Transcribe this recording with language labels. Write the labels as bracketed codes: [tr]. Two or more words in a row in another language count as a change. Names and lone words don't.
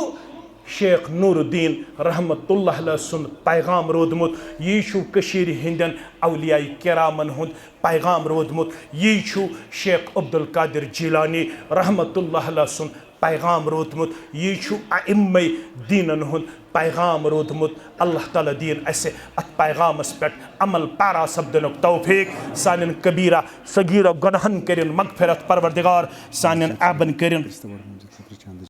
[ks] शेख नूरुद्दीन [ar] رحمة الله عليه [ks] सुन पैगाम रोदमुत यह कशीर हिंदन औलियाई किरामन हुंद पैगाम रोदमुत यह शेख अब्दुल कादिर जिलानी [ar] رحمة الله عليه [ks] सुन पैगाम रोदमुत यह अइम्मे दीनन हुंद पैगाम रोदमुत अल्लाह ताला दीन ऐसे अत पैगामस पे अमल पारा सब्दनुक तौफीक सानिन कबीरा सगीरा गुनहन करिन मगफिरत परवरदिगार सानिन आबन करिन